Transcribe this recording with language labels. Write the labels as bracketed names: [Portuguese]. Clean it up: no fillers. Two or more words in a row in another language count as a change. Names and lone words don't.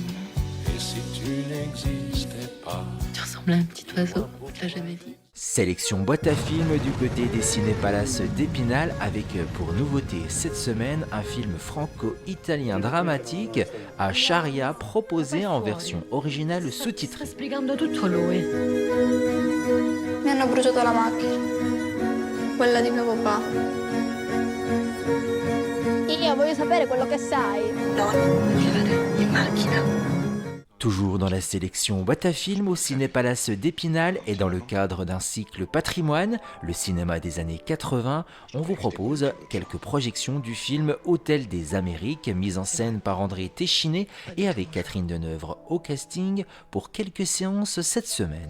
[French] Et si tu n'existais pas? Tu ressembles à un petit oiseau, je l'ai jamais dit. Sélection Boîte à Films du côté des Cinépalaces d'Épinal avec pour nouveauté cette semaine un film franco-italien dramatique à Charia proposé en version originale sous-titrée. [Italian] Spiegando tutto lui. Mi hanno bruciato la macchina. Quella di mio papà. Io voglio sapere quello che sai. Vivere in macchina. [French] Toujours dans la sélection Boîte à Films au Cinépalace d'Épinal et dans le cadre d'un cycle patrimoine, le cinéma des années 80, on vous propose quelques projections du film Hôtel des Amériques, mise en scène par André Téchiné et avec Catherine Deneuve au casting pour quelques séances cette semaine.